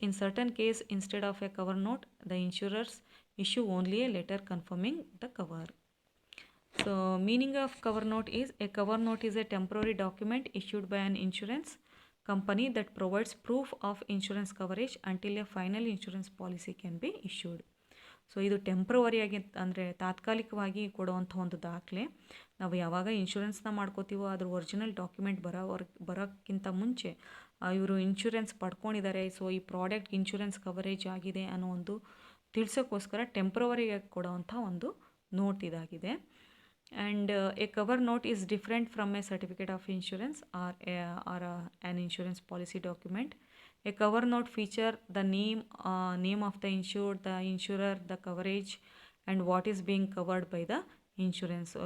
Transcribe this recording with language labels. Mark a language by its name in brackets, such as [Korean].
[English] In certain case, instead of a cover note, the insurers issue only a letter confirming the cover. So, meaning of cover note is, a cover note is a temporary document issued by an insurance company that provides proof of insurance coverage until a final insurance policy can be issued. [Kannada] So ಇದು ಟೆಂಪ್ರವರಿಯಾಗಿ ಅಂದರೆ ತಾತ್ಕಾಲಿಕವಾಗಿ ಕೊಡುವಂಥ ಒಂದು ದಾಖಲೆ. ನಾವು ಯಾವಾಗ ಇನ್ಶೂರೆನ್ಸ್ನ ಮಾಡ್ಕೋತೀವೋ ಅದ್ರ original document ಬರೋಕ್ಕಿಂತ ಮುಂಚೆ ಇವರು ಇನ್ಶೂರೆನ್ಸ್ ಪಡ್ಕೊಂಡಿದ್ದಾರೆ, ಸೊ ಈ ಪ್ರಾಡಕ್ಟ್ ಇನ್ಶೂರೆನ್ಸ್ ಕವರೇಜ್ ಆಗಿದೆ ಅನ್ನೋ ಒಂದು ತಿಳಿಸೋಕ್ಕೋಸ್ಕರ ಟೆಂಪ್ರವರಿಯಾಗಿ ಕೊಡೋವಂಥ ಒಂದು ನೋಟ್ ಇದಾಗಿದೆ. [English] And a cover note is different from a certificate of insurance or an insurance policy document. A cover note feature the name of the insured, the insurer, the coverage, and what is being covered by the insurance.